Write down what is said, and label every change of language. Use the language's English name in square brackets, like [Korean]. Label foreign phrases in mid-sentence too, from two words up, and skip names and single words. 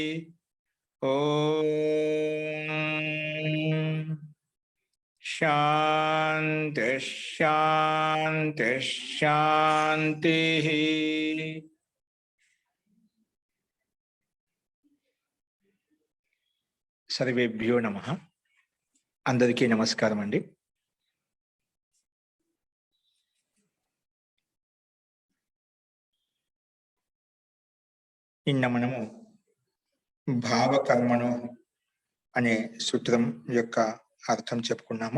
[Sanskrit] ओम शांति शांति शांति। सर्वेभ्यो नमः। [Telugu] అందరికి నమస్కారమ అండీ। నిన్న మనము భావకర్మణు అనే సూత్రం యొక్క అర్థం చెప్పుకున్నాము.